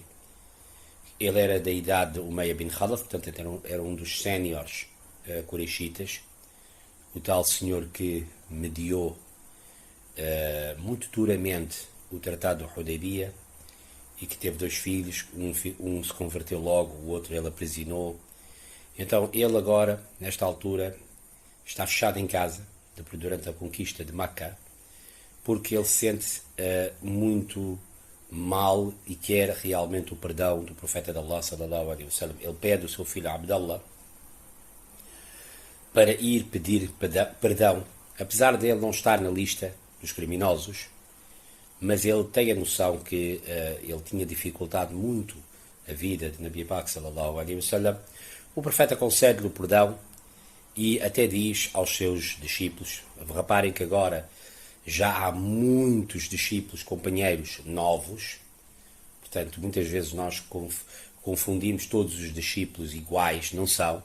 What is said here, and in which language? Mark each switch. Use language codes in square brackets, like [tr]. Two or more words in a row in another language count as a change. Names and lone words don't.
[pt] Ele era da idade de Umayya bin Khalaf, portanto era um dos séniores Quraishitas, o tal senhor que mediou muito duramente o Tratado de Hudaybiyah e que teve dois filhos, um se converteu logo, o outro ele aprisionou. Então ele agora, nesta altura, está fechado em casa durante a conquista de Meca, porque ele sente muito mal e quer realmente o perdão do profeta de Allah [ar] صلى الله عليه وسلم. [pt] Ele pede o seu filho Abdallah para ir pedir perdão, apesar de ele não estar na lista dos criminosos, mas ele tem a noção que ele tinha dificultado muito a vida de Nabi Pak [ar] صلى الله عليه وسلم. [pt] O profeta concede-lhe o perdão e até diz aos seus discípulos, reparem que agora já há muitos discípulos, companheiros novos, portanto muitas vezes nós confundimos todos os discípulos iguais, não são.